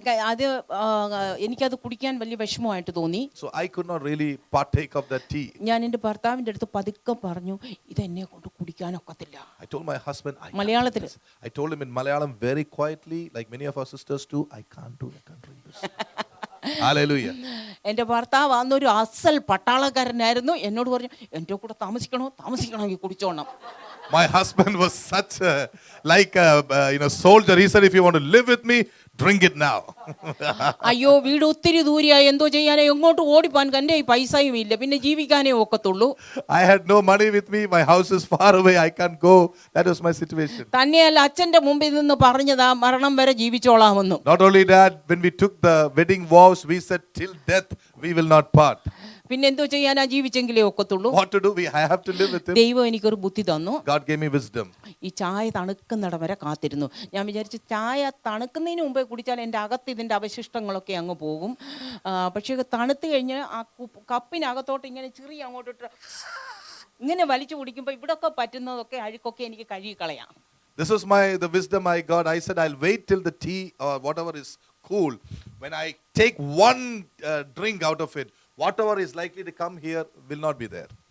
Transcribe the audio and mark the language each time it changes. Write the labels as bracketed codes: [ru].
[ml] അത് എനിക്കത് കുടിക്കാൻ വലിയ വിഷമമായിട്ട് തോന്നി. [en] So I could not really partake of that tea. [ml] ഞാൻ എൻ്റെ ഭർത്താവിൻ്റെ അടുത്ത് പതുക്കെ പറഞ്ഞു, ഇതെന്നെ കൊണ്ട് കുടിക്കാനൊക്കത്തില്ല. [en] I told my husband, [ml] മലയാളത്തിൽ. [en] I told him in Malayalam very quietly, like many of our sisters do, I can't drink this. Hallelujah. [ml] എൻ്റെ ഭർത്താവ് അന്നൊരു അസൽ പട്ടാളക്കാരനായിരുന്നു. എന്നോട് പറഞ്ഞു, എൻ്റെ കൂടെ താമസിക്കണമെങ്കിൽ കുടിച്ചോണം. [en] My husband was such a soldier. He said, if you want to live with me, drink it now. [ml] അയ്യോ, വീട് ഒത്തിരി ദൂരെയായി, എന്തോ ചെയ്യാനോ എങ്ങോട്ട് ഓടിപ്പാൻ എൻ്റെ ഈ പൈസയും ഇല്ല, പിന്നെ ജീവിക്കാനേ ഒക്കത്തുള്ളൂ. [en] I had no money with me. My house is far away. I can't go. That was my situation. [ml] തന്നെയല്ല, അച്ഛൻ്റെ മുമ്പിൽ നിന്ന് പറഞ്ഞതാ മരണം വരെ ജീവിച്ചോളാമെന്നും. [en] Not only that, when we took the wedding vows, we said till death we will not part. [ml] പിന്നെ എന്തോ ചെയ്യാനാ, ജീവിച്ചെങ്കിലേ ഒക്കത്തുള്ളൂ. [en] What to do? I have to live with him. [ml] ദൈവം എനിക്കൊരു ബുദ്ധി തന്നു. [en] God gave me wisdom. [ml] ഈ ചായ തണുക്കുന്നിടം വരെ കാത്തിരുന്നു. ഞാൻ വിചാരിച്ചു ചായ തണുക്കുന്നതിന് മുമ്പേ കുടിച്ചാൽ എൻ്റെ അകത്ത് ഇതിൻ്റെ അവശിഷ്ടങ്ങളൊക്കെ അങ്ങ് പോകും. പക്ഷേ തണുത്ത് കഴിഞ്ഞ് ആ കപ്പിനകത്തോട്ട് ഇങ്ങനെ ചെറിയ അങ്ങോട്ടിട്ട് ഇങ്ങനെ വലിച്ചു കുടിക്കുമ്പോൾ ഇവിടെയൊക്കെ പറ്റുന്നതൊക്കെ അഴുക്കൊക്കെ എനിക്ക് കഴുകിക്കളയാം. [en] This was the wisdom I got. I said, I'll wait till the tea or whatever is cool. When I take one drink out of it, whatever is likely to come here will not be there.